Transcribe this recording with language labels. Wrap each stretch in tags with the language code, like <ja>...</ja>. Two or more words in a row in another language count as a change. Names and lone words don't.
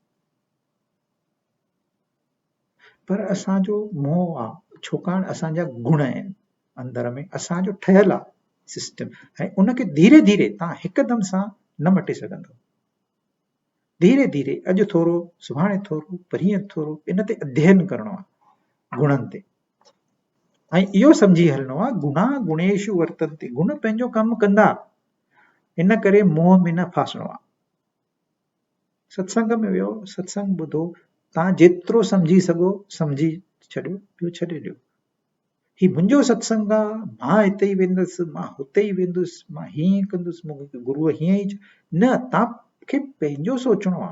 <sd>पर असांजो मोह आहे, छाकाणि असांजा गुण आहिनि अंदर में, असांजो ठहियल आहे सिस्टम, ऐं उनखे धीरे धीरे तव्हां हिकदमि सां न मटे सघंदो। धीरे धीरे, अॼु थोरो, सुभाणे थोरो, परीहं थोरो, इन ते अध्ययन करणो आहे, गुणनि ते। ऐं इहो सम्झी हलणो आहे,</sd> <sa>गुणा गुणेशु वर्तन्ते,</sa> <sd>गुण पंहिंजो कमु कंदा, इन करे मोह में न फासणो आहे। सत्संग में वियो, सत्संग ॿुधो, तव्हां जेतिरो सम्झी सघो सम्झी छॾियो, ॿियो छॾे ॾियो। ही मुंहिंजो सत्संग आहे, मां हिते ई वेंदुसि, मां हुते ई वेंदुसि, मां हीअं कंदुसि, मूंखे गुरूअ हीअं ई न, तव्हांखे पंहिंजो सोचणो आहे।</sd>